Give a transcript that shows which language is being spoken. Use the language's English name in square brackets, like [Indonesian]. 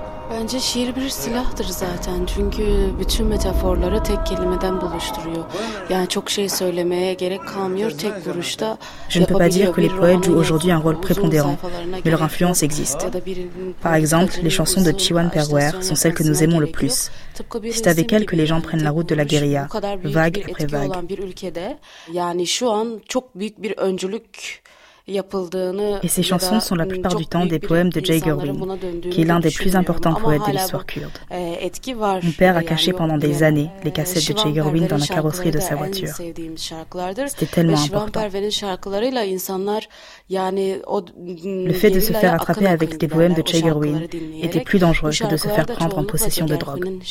[Turkish] Bence şiir bir silahtır zaten çünkü bütün metaforları tek kelimeden buluşturuyor. Yani çok şey söylemeye gerek kalmıyor tek vuruşta. [French] Je ne peux pas dire que les poètes jouent aujourd'hui un rôle prépondérant, mais leur influence existe. Par exemple, les chansons de Chiwan Perwer sont celles que nous aimons le plus. C'est avec elles que les gens prennent la route de la guérilla, vague après vague. [Turkish] Yani şu an çok büyük bir öncülük. [French] Et ces chansons sont la plupart du temps des poèmes de Jay Gerwin, qui est l'un des plus importants poètes de l'histoire kurde. Mon père a caché pendant des années les cassettes de Jay Gerwin dans la carrosserie de sa voiture. C'était tellement important. Le fait de se faire attraper avec des poèmes de Jay Gerwin était plus dangereux que de se faire prendre en possession de drogue.